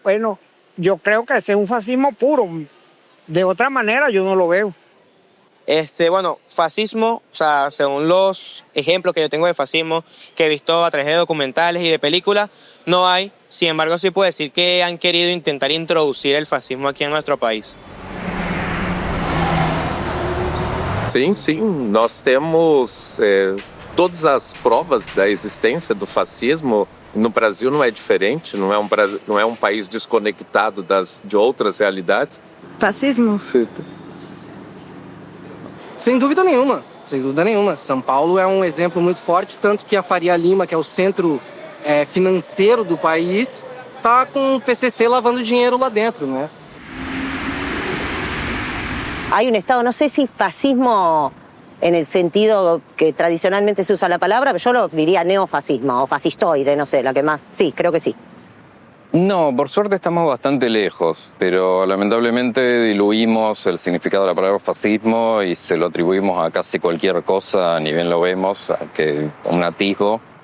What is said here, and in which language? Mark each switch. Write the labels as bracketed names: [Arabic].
[Spanish] Bueno, yo creo que ese es un fascismo puro. De otra manera yo no lo veo. Bueno, fascismo, o sea, según los ejemplos que yo tengo de fascismo, que he visto a través de documentales y de películas, no hay. Sin embargo, sí puedo decir que han querido intentar introducir el fascismo [Portuguese] aqui em nosso país. Sim, nós temos todas as provas da existência do fascismo. No Brasil não é diferente, não é um país desconectado de outras realidades. Fascismo? Sem dúvida nenhuma, sem dúvida nenhuma. São Paulo é um exemplo muito forte, tanto que a Faria Lima, que é o centro financeiro do país, está com o PCC lavando dinheiro lá dentro, né? [Spanish] Hay un Estado, no sé si fascismo en el sentido que tradicionalmente se usa la palabra, pero yo lo diría neofascismo o fascistoide, no sé, la que más. Sí, creo que sí. No, por suerte estamos bastante lejos, pero lamentablemente diluimos el significado de la palabra fascismo y se lo atribuimos a casi cualquier cosa, ni bien lo vemos, que un atisbo.